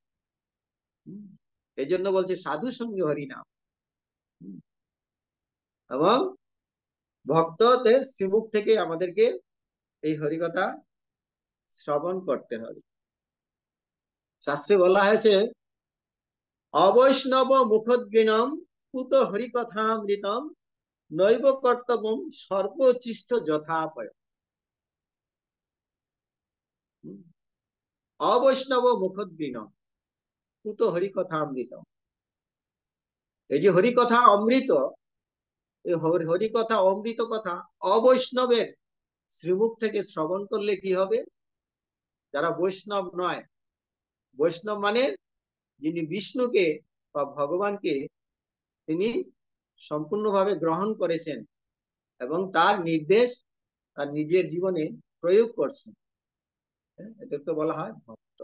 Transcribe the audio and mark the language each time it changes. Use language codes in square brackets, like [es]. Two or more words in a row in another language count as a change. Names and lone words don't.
[bn] এই জন্য বলছে সাধু সঙ্গে হরিনাম, এবং ভক্তদের শ্রীমুখ থেকে আমাদেরকে এই হরিকথা শ্রবণ করতে হবে। শাস্ত্রে বলা হয়েছে [sa] অবৈষ্ণব মুখোদ্গীনম কুত হরিকথামৃতম নৈব কর্তব্যম সর্বোচ্ছিষ্ট যথাপয়। অবৈষ্ণব মুখোদ্গীনম কুত হরিকথামৃতম। [bn] এই যে হরিকথা অমৃত, এই হরিকথা অমৃত কথা অবৈষ্ণবের শ্রীমুখ থেকে শ্রবণ করলে কি হবে? যারা বৈষ্ণব নয়, বৈষ্ণব মানে যিনি বিষ্ণুকে বা ভগবানকে তিনি সম্পূর্ণভাবে গ্রহণ করেছেন এবং তার নির্দেশ তার নিজের জীবনে প্রয়োগ করছেন, এদেরকে বলা হয় ভক্ত।